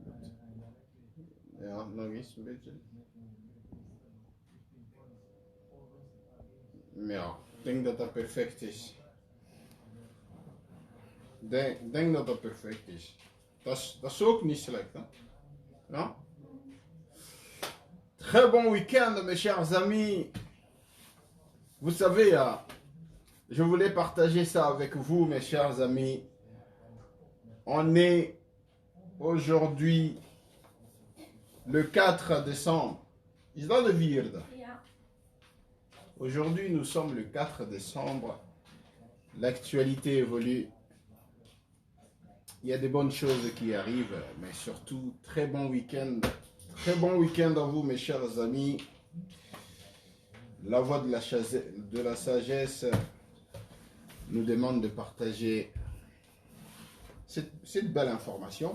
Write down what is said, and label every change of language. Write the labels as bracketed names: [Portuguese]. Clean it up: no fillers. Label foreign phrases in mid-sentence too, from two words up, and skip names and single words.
[Dutch] Ja, nog eens een beetje. Ja, ik denk dat dat perfect is. Ik denk dat dat perfect is. Dat is ook niet slecht, hè? Ja? [French] Très bon week-end, mes chers amis. Vous savez, je voulais partager ça avec vous, mes chers amis. On est aujourd'hui le 4 décembre. [Dutch] Is dat de vierde? Ja. [French] Aujourd'hui, nous sommes le 4 décembre. L'actualité évolue. Il y a des bonnes choses qui arrivent, mais surtout, très bon week-end. Très bon week-end à vous, mes chers amis. La voix de la sagesse nous demande de partager cette belle information.